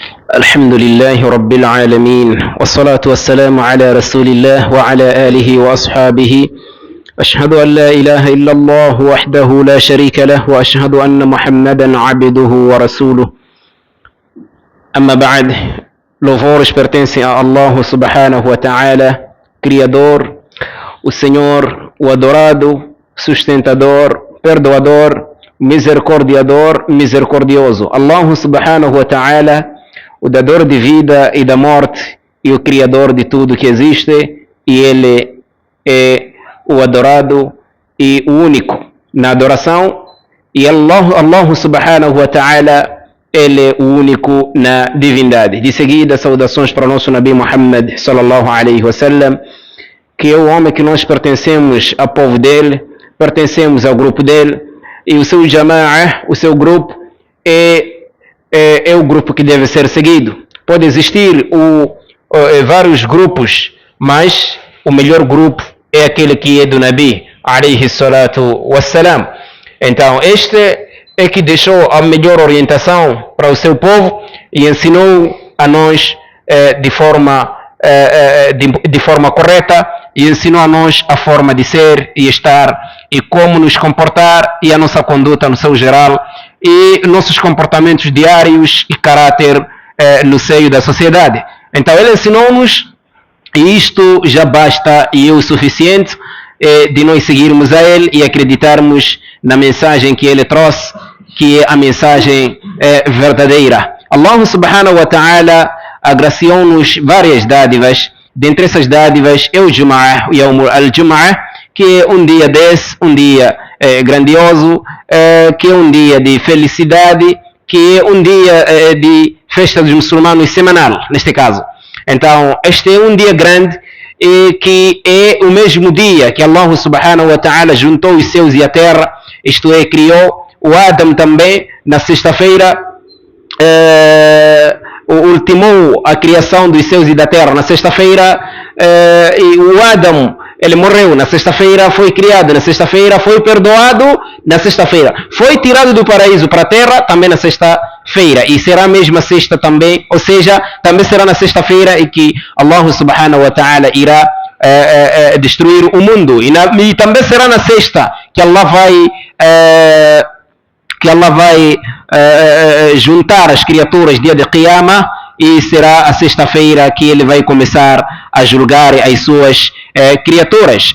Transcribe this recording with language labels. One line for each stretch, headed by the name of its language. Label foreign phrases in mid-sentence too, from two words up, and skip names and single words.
Arabic: الحمد لله رب العالمين والصلاة والسلام على رسول الله وعلى آله وأصحابه. أشهد أن لا إله إلا الله وحده لا شريك له وأشهد أن محمدا عبده ورسوله. أما بعد,
Portuguese: louvores pertencem a Allah
Arabic: سبحانه وتعالى,
Portuguese: Criador, o Senhor, o adorado, sustentador, perdoador, misericordiador, misericordioso.
Arabic: الله سبحانه وتعالى,
Portuguese: o dador de vida e da morte e o criador de tudo que existe, e ele é o adorado e o único na adoração, e Allah
Arabic: سبحانه وتعالى,
Portuguese: ele é o único na divindade. De seguida, saudações para o nosso Nabi Muhammad
Arabic: صلى الله عليه وسلم,
Portuguese: que é o homem que nós pertencemos ao povo dele, pertencemos ao grupo dele, e o seu jama'ah, o seu grupo, é o grupo que deve ser seguido. Pode existir vários grupos, mas o melhor grupo é aquele que é do Nabi
Arabic: عليه الصلاة والسلام.
Portuguese: Então este é que deixou a melhor orientação para o seu povo e ensinou a nós de forma correta, e ensinou a nós a forma de ser e estar e como nos comportar e a nossa conduta no seu geral e nossos comportamentos diários e caráter no seio da sociedade. Então ele ensinou-nos, e isto já basta e é o suficiente de nós seguirmos a ele e acreditarmos na mensagem que ele trouxe, que é a mensagem verdadeira. Allah
Arabic: سبحانه وتعالى
Portuguese: agraciou-nos várias dádivas. Dentre essas dádivas é o Jum'ah,
Arabic: يوم الجمعة,
Portuguese: que é um dia desse, um dia grandioso, que é um dia de felicidade, que é um dia de festa dos muçulmanos semanal, neste caso. Então, este é um dia grande, que é o mesmo dia que Allah
Arabic: سبحانه وتعالى
Portuguese: juntou os céus e a terra, isto é, criou o Adam também na sexta-feira, ultimou a criação dos céus e da terra na sexta-feira, e o Adam, ele morreu na sexta-feira, foi criado na sexta-feira, foi perdoado na sexta-feira, foi tirado do paraíso para a terra também na sexta-feira, e será a mesma sexta também, ou seja, também será na sexta-feira e que Allah
Arabic: سبحانه وتعالى
Portuguese: irá destruir o mundo, e também será na sexta que Allah vai juntar as criaturas dia de Qiyamah, e será a sexta-feira que ele vai começar a julgar as suas criaturas.